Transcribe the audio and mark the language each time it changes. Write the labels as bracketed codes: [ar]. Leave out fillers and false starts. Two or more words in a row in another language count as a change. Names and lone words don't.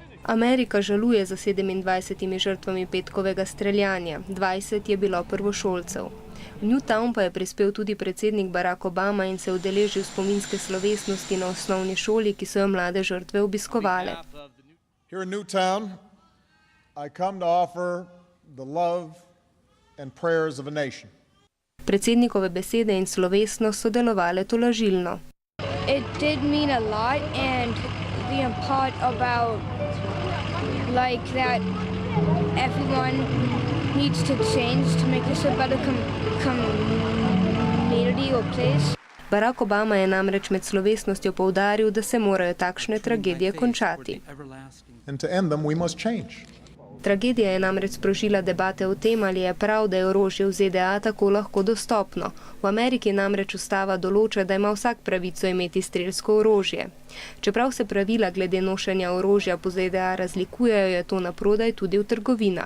[sl] Amerika žaluje za 27 žrtvami petkovega streljanja, 20 je bilo prvošolcev. V Newtown pa je prispel tudi predsednik Barack Obama in se udeležil spominske slovesnosti na osnovni šoli, ki so jo mlade žrtve obiskovale. [en] Here in Newtown, I come to offer the love and prayers of a nation. [sl] Predsednikove besede in slovesnost so delovale tolažilno. [en] It did mean a lot, and the part about like that everyone needs to change to make this a better community or place. [sl] Barack Obama je namreč med slovesnostjo poudaril, da se morajo takšne tragedije končati. [en] And to end them, we must change. [sl] Tragedija je namreč sprožila debate o tem, ali je prav, da je orožje v ZDA tako lahko dostopno. V Ameriki namreč ustava določa, da ima vsak pravico imeti strelsko orožje. Čeprav se pravila glede nošenja orožja po ZDA razlikujejo, je to naprodaj tudi v trgovinah.